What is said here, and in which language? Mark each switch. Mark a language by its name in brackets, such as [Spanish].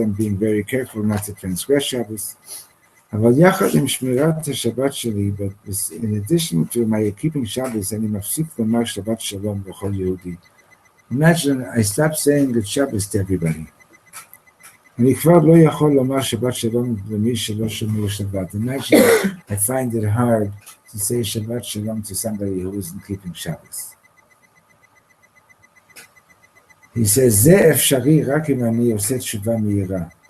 [English] I'm being very careful not to transgress Shabbos. [Hebrew] אבל יחד עם שמירת השבת שלי, [English] but in addition to my keeping Shabbos, [Hebrew] אני מפסיק לומר שבת שלום לכל יהודי. [English] Imagine I stop saying good Shabbos to everybody. [Hebrew] אני כבר לא יכול לומר שבת שלום למי שלא שומר שבת. [English] Imagine I find it hard to say Shabbat Shalom to somebody who isn't keeping Shabbos. He says, [Hebrew] זה אפשרי רק אם אני עושה תשובה מהירה.